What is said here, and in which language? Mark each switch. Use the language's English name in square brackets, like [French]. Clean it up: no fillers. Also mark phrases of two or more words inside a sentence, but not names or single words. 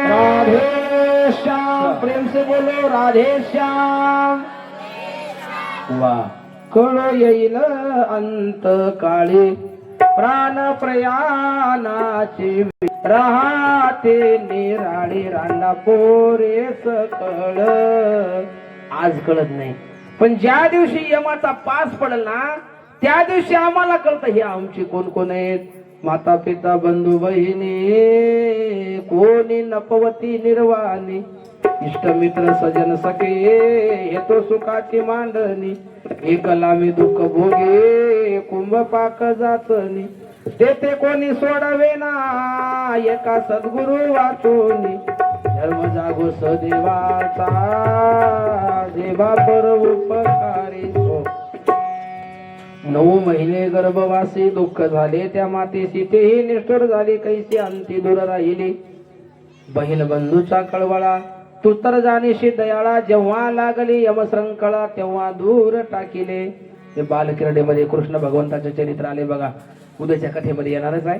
[Hindi] राधे श्याम, प्रेम से बोलो राधे श्याम. वाह. [Marathi] कळू येईल अंत काळी, प्राण प्रयाणाची राहते निराळी. रांडा पोरे सकळ. आज कळत नाही, पण ज्या दिवशी यमाचा पास पडेल ना, त्या दिवशी आम्हाला कळतं हे आमची कोण कोण आहेत. माता पिता बंधू बहिणी, कोणी नपवती निर्वाणी, इष्ट मित्र सजन सखे, हे तो सुखाची मांडणी. एकला मी दुःख भोगे, कुंभ पाक जाचनी, तेथे कोणी सोडवे ना, एका सद्गुरु वाचोनी. धर्म जागो सदेवाचा, देवा पर उपकारी. 9 महिने गर्भवासी, दुःख झाले त्या मातेशी, तेही निष्ठुर झाली, कैसी अंती दूर राहिली. बहीण बंधूचा कळवळा, तू तर जाणीशी दयाळा, जेव्हा लागली यमसंकळा, तेव्हा दूर टाकिले. हे बालकिरडेमध्ये कृष्ण भगवंताचे चरित्र आले बघा, उद्याच्या कथेमध्ये येणारच आहे.